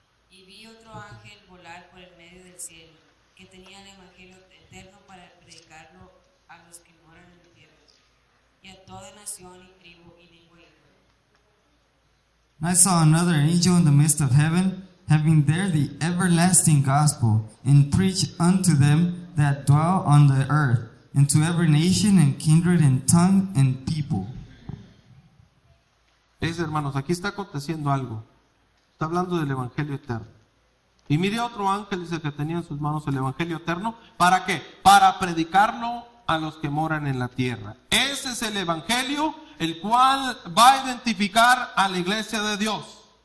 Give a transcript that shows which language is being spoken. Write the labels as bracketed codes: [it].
[es] Y vi otro ángel volar por el medio del cielo, que tenía el evangelio eterno para predicarlo a los que moran en la tierra, y a toda nación y tribu y lengua y pueblo. [en] I saw another angel in the midst of heaven, having there the everlasting gospel, and preach unto them that dwell on the earth, and to every nation and kindred and tongue and people. [es] Hermanos, aquí está aconteciendo algo. Está hablando del evangelio eterno. Y mire a otro ángel, dice que tenía en sus manos el evangelio eterno. ¿Para qué? Para predicarlo a los que moran en la tierra. Ese es el evangelio, el cual va a identificar a la iglesia de Dios.